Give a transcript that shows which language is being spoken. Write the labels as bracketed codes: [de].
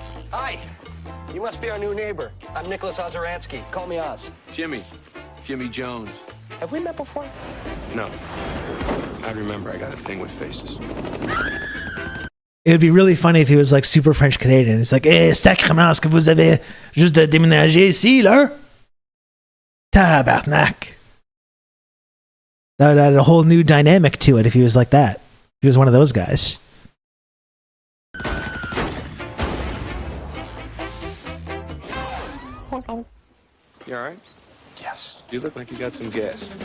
[en] Hi. You must be our new neighbor. I'm Nicholas Ozeransky. Call me Oz. Jimmy Jones. Have we met before? No. I remember I got a thing with faces. It would be really funny if he was like super French Canadian. [fr] It's like, eh, sacrément, est-ce que vous avez juste déménagé ici, là? Tabarnak. [en] That would add a whole new dynamic to it if he was like that. If he was one of those guys. You all right? Yes. You look like you got some gas.